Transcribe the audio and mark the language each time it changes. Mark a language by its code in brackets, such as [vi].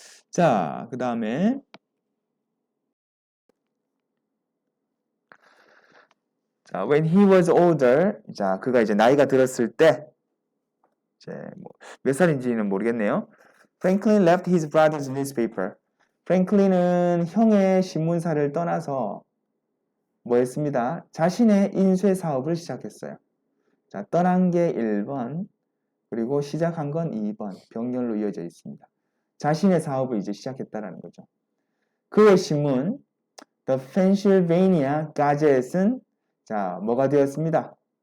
[ko] 자, 그 다음에 자, [en] when he was older, [ko] 자, 그가 이제 나이가 들었을 때, 이제 몇 살인지는 모르겠네요. [en] Franklin left his brother's newspaper. [ko] 프랭클린은 형의 신문사를 떠나서 뭐 했습니다? 자신의 인쇄 사업을 시작했어요. 자, 떠난 게 1번, 그리고 시작한 건 2번, 병렬로 이어져 있습니다. 자신의 사업을 이제 시작했다라는 거죠. 그의 신문, The Pennsylvania Gazette은 자, 뭐가 되었습니다?